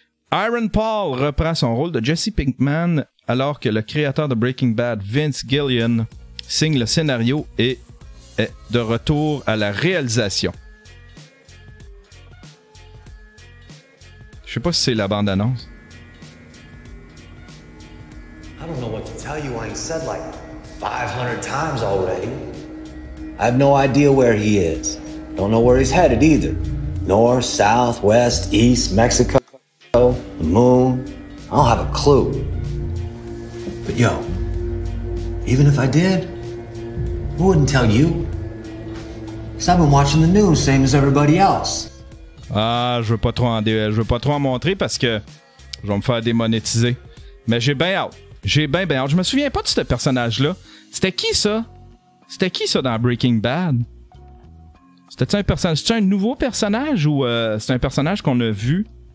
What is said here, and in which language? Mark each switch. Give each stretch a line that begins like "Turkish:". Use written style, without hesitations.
French: Aaron Paul reprend son rôle de Jesse Pinkman alors que le créateur de Breaking Bad, Vince Gilligan, signe le scénario et est de retour à la réalisation. Je sais pas si c'est la bande-annonce.
English: I don't know what to tell you. I ain't said like 500 times already. I have no idea where he is. Don't know where he's headed either. North, south, west, east, Mexico, the moon. I don't have a clue. But yo, even if I did, who wouldn't tell you? Because I've been watching the news, same as everybody else.
French: Ah, je veux pas trop en montrer parce que je vais me faire démonétiser. Mais j'ai bien hâte. J'ai bien hâte. Je me souviens pas de ce personnage-là. C'était qui ça? C'était qui ça dans Breaking Bad? C'était-tu un personnage? C'était un nouveau personnage ou c'est un personnage qu'on a vu?